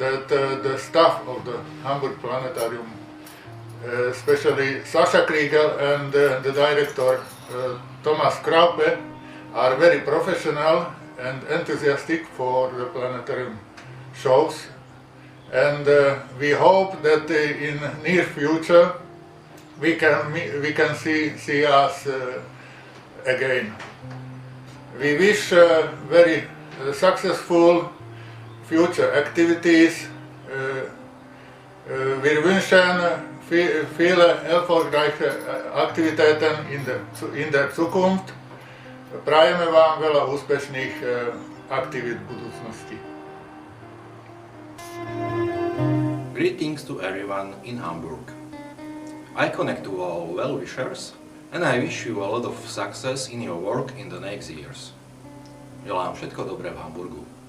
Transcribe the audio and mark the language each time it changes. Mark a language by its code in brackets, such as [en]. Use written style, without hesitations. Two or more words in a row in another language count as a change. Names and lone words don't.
[en] that the staff of the Hamburg Planetarium, especially Sascha Kriegel and the director Thomas Kraupe, are very professional and enthusiastic for the planetarium shows, and we hope that in near future we can see us again. We wish very successful future activities. [de] Wir wünschen viele erfolgreiche Aktivitäten in der Zukunft. [sk] Prajeme vám veľa úspešných aktivít v budúcnosti. [en] Greetings to everyone in Hamburg. I connect to all well-wishers and I wish you a lot of success in your work in the next years. [sk] Želám všetko dobré v Hamburgu.